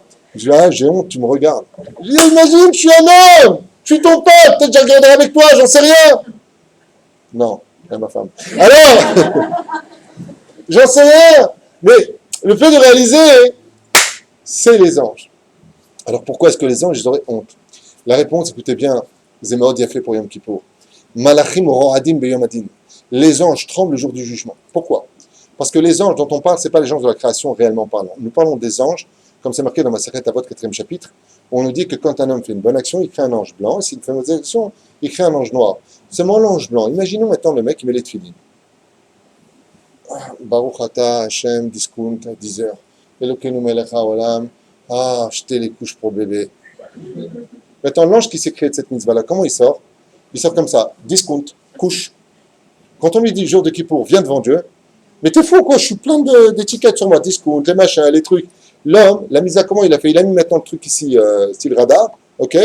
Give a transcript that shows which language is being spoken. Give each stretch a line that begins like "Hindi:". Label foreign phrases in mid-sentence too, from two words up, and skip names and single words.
French: Je dis ah, j'ai honte, tu me regardes. Je dis imagine, je suis un homme, je suis ton pote, peut-être que je regarderai avec toi, j'en sais rien. Non, c'est ma femme. Alors, j'en sais rien. Mais le fait de réaliser, c'est les anges. Alors pourquoi est-ce que les anges, ils auraient honte? La réponse, écoutez bien,
Hebrew: זה מאוד יפה
French: pour Yom Kippour.
Hebrew: מלאכים רועדים ביום הדין.
French: Les anges tremblent le jour du jugement. Pourquoi? Parce que les anges dont on parle, ce n'est pas les anges de la création réellement parlant. Nous parlons des anges, comme c'est marqué dans ma Masechet Avot, 4e chapitre, où on nous dit que quand un homme fait une bonne action, il crée un ange blanc, et s'il fait une mauvaise action, il crée un ange noir. Seulement l'ange blanc. Imaginons maintenant le mec, il met les tefilines.
Hebrew: ברוך אתה השם, discount, 10 heures. אלוקינו מלך העולם.
French: Ah, acheter les couches pour bébé. Maintenant, l'ange qui s'est créé de cette mitzvah-là, comment il sort? Il sort comme ça, discount, couche. Quand on lui dit jour de Kippour, viens devant Dieu, mais t'es fou quoi, je suis plein d'étiquettes sur moi, discount, les machins, les trucs. L'homme, la mise à comment il a fait? Il a mis maintenant le truc ici, style radar, ok?